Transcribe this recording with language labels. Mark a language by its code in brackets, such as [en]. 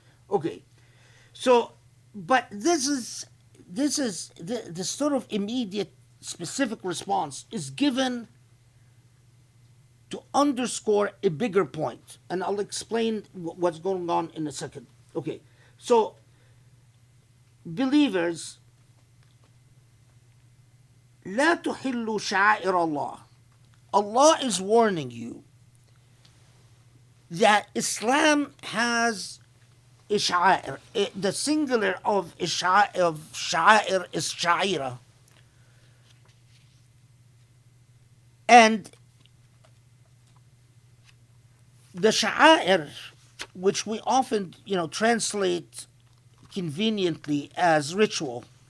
[en] Okay, so but this is the sort of immediate specific response is given to underscore a bigger point, and I'll explain what's going on in a second. [ar] Okay, so believers, لا تحلوا شعائر الله. [en] Allah is warning you that Islam has a sha'air. The singular of sha'air is sha'ira. And the sha'air, which we often, translate conveniently as ritual,